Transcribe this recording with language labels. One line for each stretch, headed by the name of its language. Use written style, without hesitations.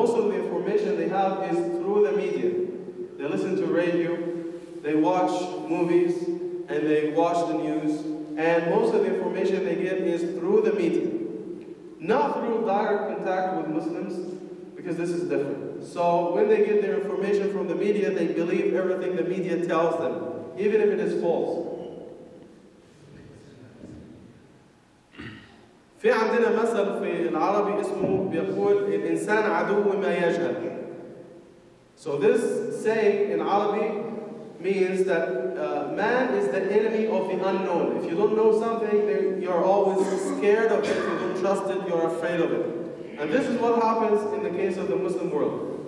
English: Most of the information they have is through the media. They listen to radio, they watch movies, and they watch the news, and most of the information they get is through the media. Not through direct contact with Muslims, because this is different. So when they get their information from the media, they believe everything the media tells them, even if it is false.
Arabic: في عندنا مثل في العربي اسمه بيقول الإنسان عدو ما يجهل.
English: So this saying in Arabic means that man is the enemy of the unknown. If you don't know something, you're always scared of it. If you don't trust it, you're afraid of it. And this is what happens in the case of the Muslim world.